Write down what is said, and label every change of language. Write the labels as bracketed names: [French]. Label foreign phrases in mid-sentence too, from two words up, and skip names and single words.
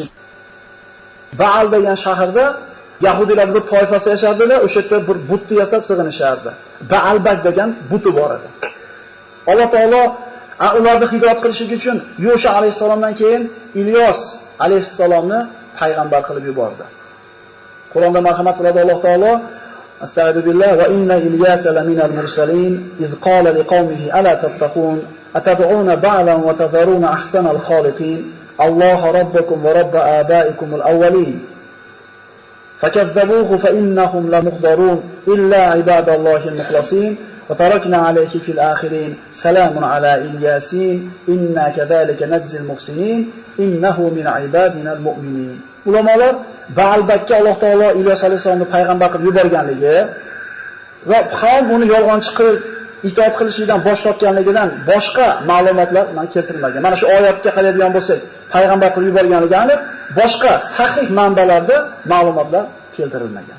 [Uzbek] Baal degan shaharda Yahudilar bir toifasi yashardilar, o'sha yerda bir butni yasab sig'inishardi. Baalbak degan buti bor edi. Alloh taolo ularni hidoyat qilish uchun Yusha alayhisalomdan keyin Ilyos alayhisalomni payg'ambar qilib yubordi. Qur'onda marhamat qiladi Alloh taolo: [Arabic] أستغفر بالله وإن إلياس لمن المرسلين إذ قال لقومه ألا تتقون أتدعون بعلا وتذرون أحسن الخالقين الله ربكم ورب آبائكم الأولين فكذبوه فإنهم لمحضرون إلا عباد الله المخلصين وتركنا عليه في الآخرين سلام على إلياسين إنا كذلك نجزي المحسنين إنه من عبادنا المؤمنين. [Uzbek] Ulamolar Baalbakka Alloh taolo Ilyos alayhisolamni payg'ambar qilib yuborganligi va qavm uni yolg'onchi qilib itoat qilishidan bosh tortganligidan boshqa ma'lumotlar keltirilmagan. Mana shu oyatga qaraydigan bo'lsak, payg'ambar qilib yuborganligi aniq, boshqa sahih manbalarda ma'lumotlar keltirilmagan.